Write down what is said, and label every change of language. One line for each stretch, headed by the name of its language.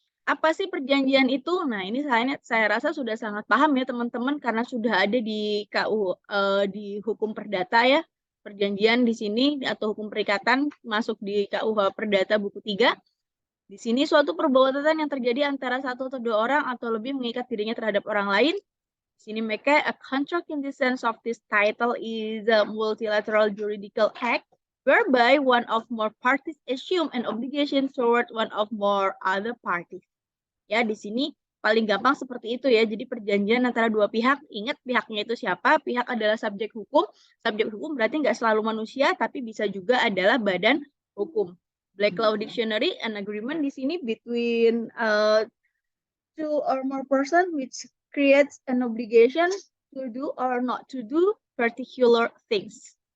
Indonesian: Apa sih perjanjian itu? Nah, ini saya rasa sudah sangat paham ya teman-teman karena sudah ada di KU di hukum perdata ya. Perjanjian di sini atau hukum perikatan masuk di KUH Perdata buku 3. Di sini suatu perbuatan yang terjadi antara satu atau dua orang atau lebih mengikat dirinya terhadap orang lain. Di sini mereka
English: a contract in the sense of this title is a multilateral juridical act whereby one of more parties assume an obligation toward one of more other parties.
Indonesian: Ya, di sini paling gampang seperti itu ya. Jadi perjanjian antara dua pihak, ingat pihaknya itu siapa? Pihak adalah subjek hukum. Subjek hukum berarti nggak selalu manusia, tapi bisa juga adalah badan hukum.
English: Black Law Dictionary, an agreement
Indonesian: di sini
English: between two or more person which creates an obligation to do or not to do particular things.